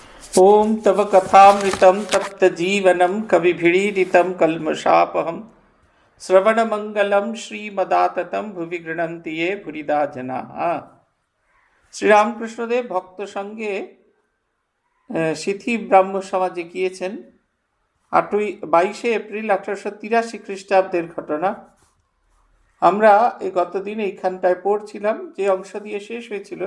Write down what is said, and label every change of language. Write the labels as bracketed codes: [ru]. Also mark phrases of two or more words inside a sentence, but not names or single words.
[sa] ओम तव कथामृतं तप्तजीवनं कविभिरीडितं कल्मषापहं श्रवणमंगलं श्रीमदाततं भुवि गृह्णन्ति ये भूरिदा जनाः। [bn] শ্রীরামকৃষ্ণদেব ভক্ত সঙ্গে সিথি ব্রাহ্ম সমাজে গিয়েছেন। 22 এপ্রিল 1883 খ্রিস্টাব্দের ঘটনা। আমরা এই গতদিন এইখানটায় পড়ছিলাম, যে অংশ দিয়ে শেষ হয়েছিল।